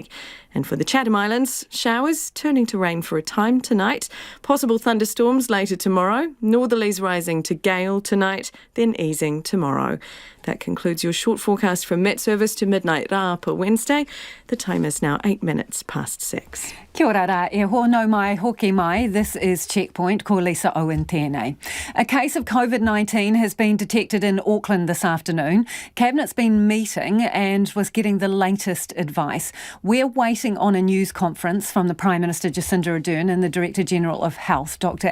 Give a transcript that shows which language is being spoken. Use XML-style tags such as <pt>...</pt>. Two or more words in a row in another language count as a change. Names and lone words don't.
<en>And for the Chatham Islands, showers turning to rain for a time tonight. Possible thunderstorms later tomorrow. Northerlies rising to gale tonight, then easing tomorrow. That concludes your short forecast from Met Service to midnight Rapa Wednesday. The time is now 8 minutes past 6.</en> <mi>Kia ora rā, e hono mai, hoki mai.</mi> <en>This is Checkpoint,</en> <mi>ko Lisa Owen tēnei.</mi> <en>A case of COVID-19 has been detected in Auckland this afternoon. Cabinet's been meeting and was getting the latest advice. We're waiting on a news conference from the Prime Minister Jacinda Ardern and the Director General of Health, Dr.</en>